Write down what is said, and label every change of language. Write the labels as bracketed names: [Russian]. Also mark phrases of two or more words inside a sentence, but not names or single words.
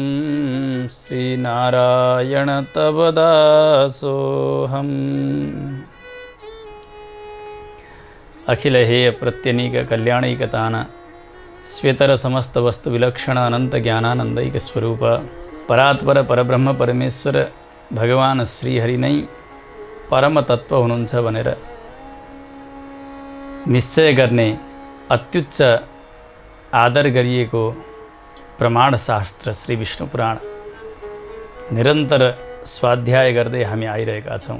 [Sanskrit] श्रीनारायण तव दासोऽहम्। अखिल हेय प्रत्यनीक कल्याणैकतान श्वेतर समस्त वस्तु विलक्षण अनंत ज्ञानानंदैक स्वरूप परात्पर परब्रह्म परमेश्वर [Nepali] भगवान श्रीहरि नै परम तत्व हुनुहुन्छ भनेर निश्चय गर्ने अत्युच्च आदर गरिएको प्रमाण शास्त्र श्री विष्णु पुराण निरन्तर स्वाध्याय गर्दै हामी आइरहेका छौं।